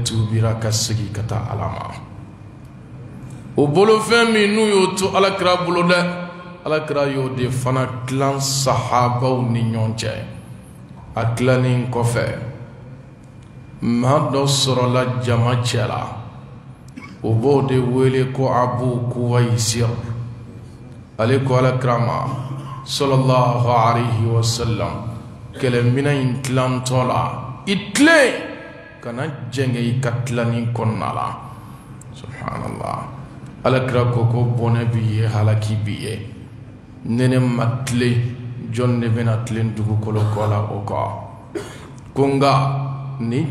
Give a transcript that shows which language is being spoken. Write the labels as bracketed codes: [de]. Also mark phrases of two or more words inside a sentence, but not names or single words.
[bm] tubira ka segi ka taa ala ma o bolofɛn min n'u y'o to alakira bolo dɛ alakira y'o de fana dilan sahabaw ni ɲɔgɔn cɛ a dilannen kɔfɛ maa dɔ sɔrɔla jama cɛla o b'o de wele ko Abu Kuwaisir ale ko alakira ma [ar] صلى الله عليه وسلم [bm] kɛlɛmina in tilantɔ la i tilen kana jɛngɛ i ka tilanin kɔnɔna la subhanallah alakira ko ko bɔnɛ b'i ye halaki b'i ye ne ma tilen jɔn de bɛna tilen dugukolo kɔ la o kɔ ko nka nin